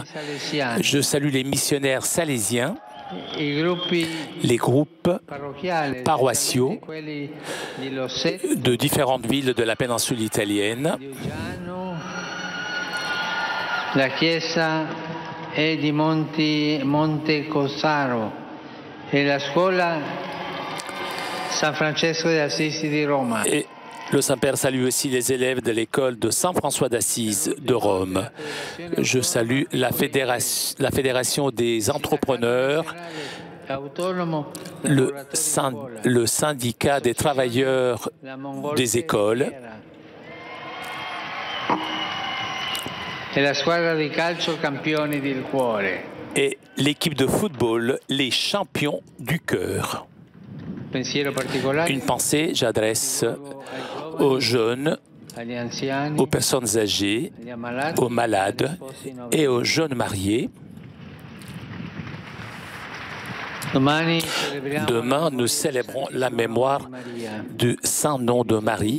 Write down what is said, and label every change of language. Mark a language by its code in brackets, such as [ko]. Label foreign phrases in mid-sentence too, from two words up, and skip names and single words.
[fr] Je salue les missionnaires salésiens, les groupes paroissiaux de différentes villes de la péninsule italienne. [it] La chiesa è di Montecossaro e la scuola San Francesco de Assisi di Roma. [fr] Et le Saint-Père salue aussi les élèves de l'école de Saint-François d'Assise de Rome. Je salue la Fédération des entrepreneurs, le syndicat des travailleurs des écoles [it] e la squadra di calcio Campioni del Cuore. [fr] et l'équipe de football, les champions du cœur. Une pensée, j'adresse aux jeunes, aux personnes âgées, aux malades et aux jeunes mariés. Demain, nous célébrons la mémoire du Saint Nom de Marie.